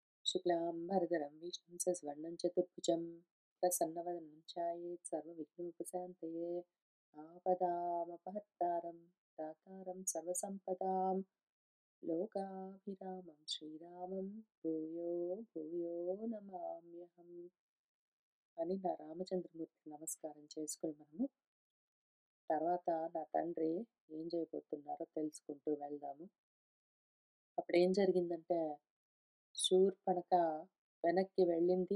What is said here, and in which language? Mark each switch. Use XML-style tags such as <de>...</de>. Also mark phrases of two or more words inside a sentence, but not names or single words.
<sa>शुक्लाम्बरधरं विष्णुं सस्वर्णं चतुर्भुजं प्रसन्नवदनं ध्यायेत् सर्वविघ्नोपशान्तये आपदामपहर्तारं दातारं सर्वसम्पदां लोकाभिरामं श्रीरामं भूयो भूयो नमाम्यहम्</sa> <te>అని నా రామచంద్రమూర్తికి నమస్కారం చేసుకుని మనము తర్వాత నా తండ్రి ఏం చేయబోతున్నారో తెలుసుకుంటూ వెళ్దాము. అప్పుడేం జరిగిందంటే శూర్పణఖ వెనక్కి వెళ్ళింది.</te>